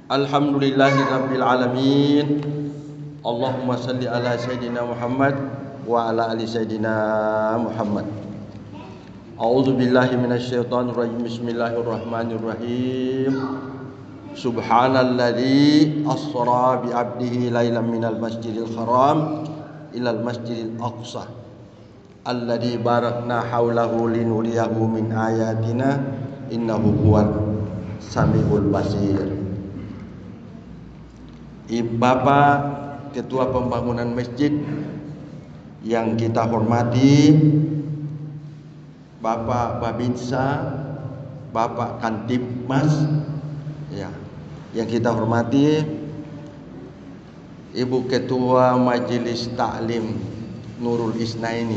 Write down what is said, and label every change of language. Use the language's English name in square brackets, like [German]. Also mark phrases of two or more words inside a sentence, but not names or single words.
[Arabic] الحمد لله رب العالمين. اللهم صل على سيدنا محمد وعلى آل سيدنا محمد wa ala ali Sayyidina Muhammad. أعوذ بالله من الشيطان الرجيم. Bismillahirrahmanirrahim. سبحان الذي أسرى بعبده ليلا من المسجد الحرام إلى المسجد الأقصى الذي باركنا حوله لنريه من آياتنا إنه هو السميع البصير. [Indonesian] Bapak Ketua Pembangunan Masjid yang kita hormati, Bapak Babinsa, Bapak Kantipmas, ya, yang kita hormati, Ibu Ketua Majelis Taklim Nurul Isnaini.